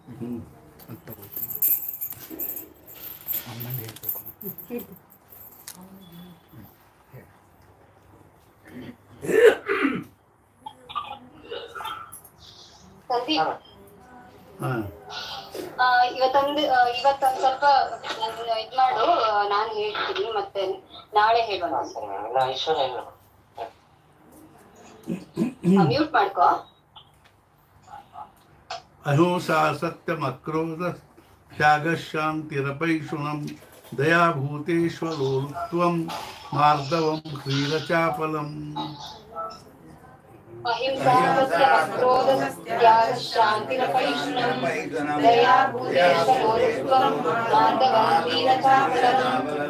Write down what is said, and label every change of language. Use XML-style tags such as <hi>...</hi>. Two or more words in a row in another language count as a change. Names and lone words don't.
<kn>ಹೇಳ್ತೀನಿ ಇವತ್ತೊಂದು ಸ್ವಲ್ಪ ಇದ್ ಮಾಡು, ನಾನು ಹೇಳ್ತೀನಿ ಮತ್ತೆ ನಾಳೆ ಹೇಳೋಣ. ಮ್ಯೂಟ್ ಮಾಡ್ಕೋ.</kn> <sa>अहिंसा सत्यमक्रोध त्यागशान्तिरपैशुनम् दयाभूतेष्वलोलुप्त्वं मार्दवं ह्रीरचापलम् अहिंसा सत्यमक्रोध त्यागशान्तिरपैशुनम् दयाभूतेष्वलोलुप्त्वं मार्दवं ह्रीरचापलम्</sa>